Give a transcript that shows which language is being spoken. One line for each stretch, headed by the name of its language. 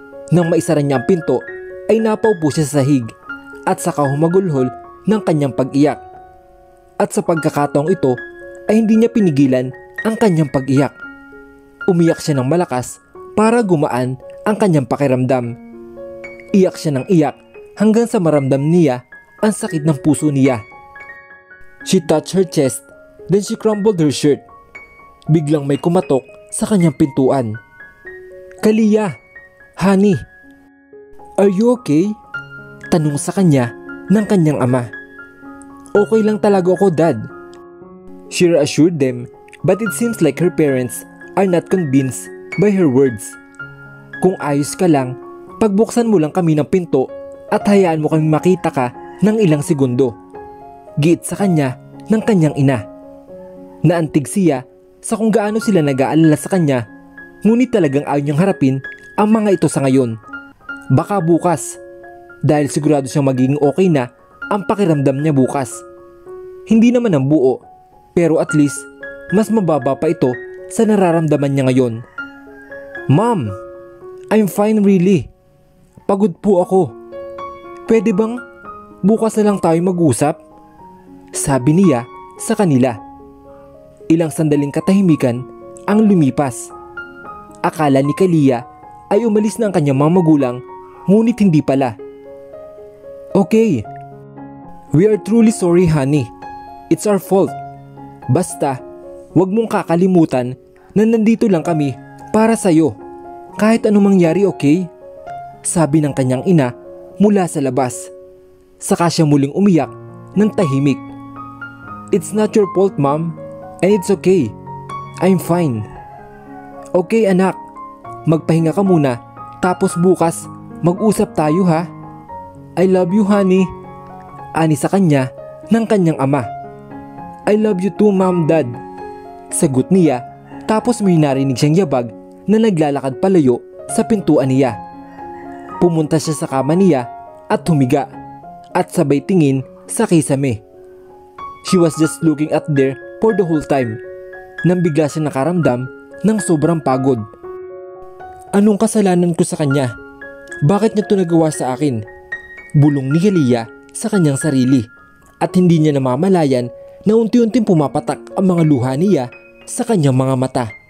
Filipino: Nang maisara niya ang pinto ay napaupo siya sa sahig at saka humagulhol ng kanyang pag-iyak. At sa pagkakataong ito ay hindi niya pinigilan ang kanyang pag-iyak. Umiyak siya ng malakas para gumaan ang kanyang pakiramdam. Iyak siya ng iyak hanggang sa maramdam niya ang sakit ng puso niya.
English: She touched her chest, then she crumbled her shirt.
Filipino: Biglang may kumatok sa kanyang pintuan.
English: "Kalia, honey, are you okay?"
Filipino: Tanong sa kanya ng kanyang ama. "Okay lang talaga ako, Dad."
English: She reassured them, but it seems like her parents are not convinced by her words.
Filipino: "Kung ayos ka lang, pagbuksan mo lang kami ng pinto at hayaan mo kami makita ka ng ilang segundo." Giit sa kanya ng kanyang ina. Naantig siya sa kung gaano sila nag-aalala sa kanya, ngunit talagang ayaw niyang harapin ang mga ito sa ngayon. Baka bukas, dahil sigurado siyang magiging okay na ang pakiramdam niya bukas. Hindi naman ang buo, pero
English: at least
Filipino: mas mababa pa ito sa nararamdaman niya ngayon. "Mom, I'm fine really. Pagod po ako. Pwede bang bukas na lang tayo mag-usap?" Sabi niya sa kanila. Ilang sandaling katahimikan ang lumipas. Akala ni Kalia ay umalis na ang kanyang mga magulang, ngunit hindi pala.
English: "Okay, we are truly sorry, honey. It's our fault.
Filipino: Basta, wag mong kakalimutan na nandito lang kami para sa'yo. Kahit anong mangyari, okay?" Sabi ng kanyang ina mula sa labas. Saka siya muling umiyak ng tahimik.
English: "It's not your fault, Mom. And it's okay. I'm fine."
Filipino: "Okay, anak. Magpahinga ka muna. Tapos bukas, mag-usap tayo, ha?
English: I love you, honey."
Filipino: Ani sa kanya ng kanyang ama.
English: "I love you too, Mom, Dad."
Filipino: Sagot niya, tapos may narinig siyang yabag na naglalakad palayo sa pintuan niya. Pumunta siya sa kama niya at humiga at sabay tingin sa kisame. She was just looking at there for the whole time nang bigla siya nakaramdam ng sobrang pagod. Anong kasalanan ko sa kanya? Bakit niya ito nagawa sa akin? Bulong ni Kalia sa kanyang sarili at hindi niya namamalayan na unti-unting pumapatak ang mga luha niya sa kanyang mga mata.